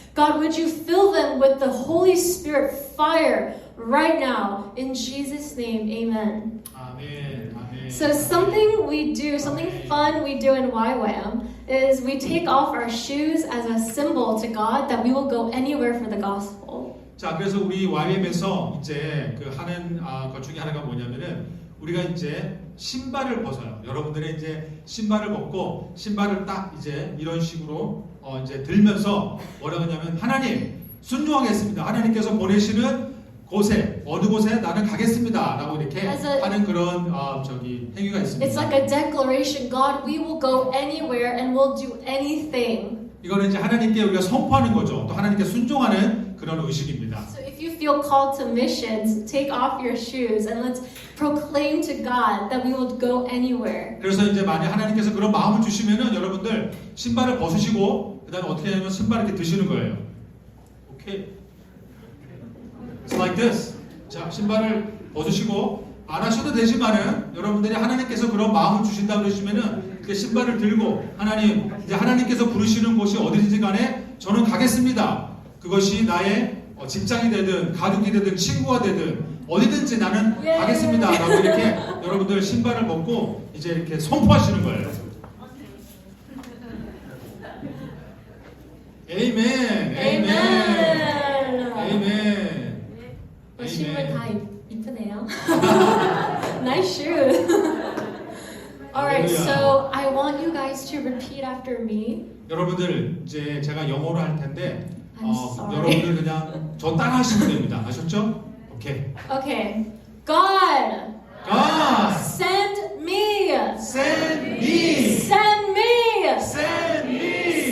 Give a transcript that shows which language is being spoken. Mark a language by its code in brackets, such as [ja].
[en] God, would you fill them with the Holy Spirit fire right now? In Jesus' name, amen. [ko] 아멘, 아멘. [en] So something we do, something fun we do in YWAM is we take off our shoes as a symbol to God that we will go anywhere for the gospel. [ko] 자, 그래서 우리 YM에서 이제 그 하는 것 중에 하나가 뭐냐면은 우리가 이제 신발을 벗어요. 여러분들의 이제 신발을 벗고 신발을 딱 이제 이런 식으로 이제 들면서 뭐라고 하냐면 하나님 순종하겠습니다. 하나님께서 보내시는 곳에 어느 곳에 나는 가겠습니다라고 이렇게 [en] As a- [ko] 하는 그런 행위가 있습니다. [en] It's like a declaration. God, we will go anywhere and we'll do anything. [ko] 이거는 이제 하나님께 우리가 선포하는 거죠. 또 하나님께 순종하는 그런 의식입니다. [en] So if you feel called to missions, take off your shoes and let's proclaim to God that we will go anywhere. [ko] 그래서 이제 만약 하나님께서 그런 마음을 주시면은 여러분들 신발을 벗으시고 그다음에 어떻게 하냐면 신발을 이렇게 드시는 거예요. [en] 오케이. It's like this. [ko] 자, 신발을 벗으시고 안 하셔도 되지만은 여러분들이 하나님께서 그런 마음을 주신다 그러시면은 그 신발을 들고 하나님 이제 하나님께서 부르시는 곳이 어디든지 간에 저는 가겠습니다. 그것이 나의 직장이 되든 가족이 되든 친구가 되든 어디든지 나는 예. 가겠습니다라고 이렇게 여러분들 신발을 벗고 이제 이렇게 선포하시는 거예요. 에이멘. [en] Amen. [ko] 에이멘. 신발 다 이쁘네요. [en] Nice shoes. Alright, so I want you guys to repeat after me. [ko] 여러분들 이제 제가 영어로 할 텐데 [en] I'm sorry. [ko] 여러분들 그냥 저 따라 하시면 됩니다. 아셨죠? 오케이. [en] Okay. God, God send me. send me. Send me. Send me.